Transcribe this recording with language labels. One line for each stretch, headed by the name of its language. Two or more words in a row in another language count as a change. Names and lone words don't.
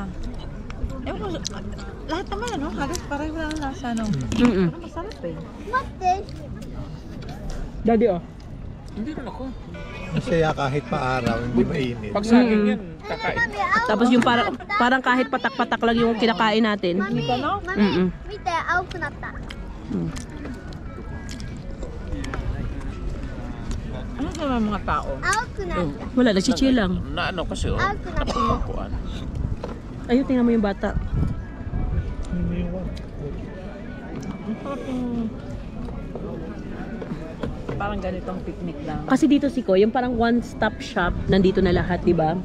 Filipino: Ewan ko, lahat naman ano, halos parang wala ng lasa, no? Pero masarap eh. Daddy, oh. Hindi rin ako. Masaya kahit paaraw, hindi mainit. Pag sa akin yan, kakain. Tapos yung parang kahit patak-patak lang yung kinakain natin. Hindi ka, no?
Japanese: 見て青くなった
Filipino: Ano sa mga tao?
Japanese: 青くなった
Filipino: Wala, nagchichill lang. Na ano kasi, oh. Ako na. Napumukuan. Ayun, tingnan mo yung bata. Ang sarap yung parang ganitong picnic lang. Kasi dito si Koy, yung parang
English: one-stop shop,
Filipino: nandito na lahat, di ba?